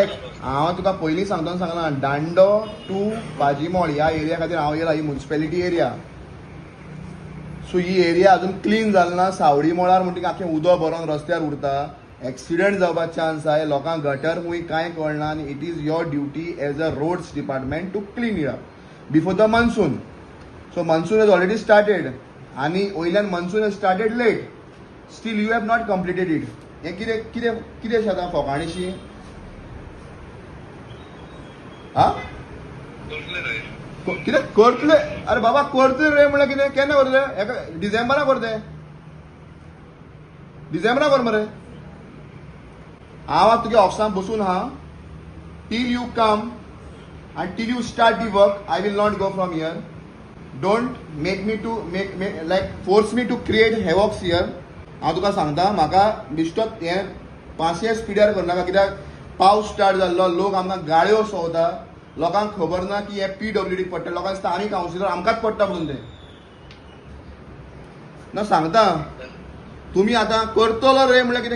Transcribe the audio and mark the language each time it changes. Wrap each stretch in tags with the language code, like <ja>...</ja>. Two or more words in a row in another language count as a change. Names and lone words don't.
<kok>हांव तुका पयलीं सांगला दांडो टू भाजीमोळ ह्या एरिया खातीर हांव येयला. ही</kok> <en>municipality area,</en> <kok>सो ही एरिया अजून क्लीन जाली ना. सावडी मोळार म्हणटकीर आख्खें उदक भरोन रस्त्यार उरता, एक्सिडेंट जावपाक चान्स आहे. लोकांक गटर खूंय कांय कळना आनी</kok> <en>it is your duty as a roads department to clean it up before the monsoon. सो monsoon has already started</en> <kok>आनी वयल्यान</kok> <en>monsoon has started late. Still you have not completed it.</en> <kok>हे कितें कितें कितें शेतां फोकाणीशी हा कितें करतले? अरे बाबा करतले रे म्हळ्यार कितें? केन्ना करतले? हेका डिसेंबरा करते, डिसेंबरा कर मरे. हांव आतां तुगे ऑफिसान बसून आहा.</kok> <en>till you come and till you start the work, I will not go from here. Don't make me to make like force me to create havoc here.</en> <kok>हांव तुका सांगता, म्हाका बिश्तो हें 500 स्पिडार करनाका. कित्याक पावस स्टार्ट जाल्लो, लोक आमकां गाळयो सवता, लोकांक खबर ना की हें PWD पडटा. लोकांक दिसता आमी कावन्सिलर, आमकांच पडटा म्हणून तें ना. सांगता तुमी आतां करतलो रे म्हळ्यार कितें?</kok>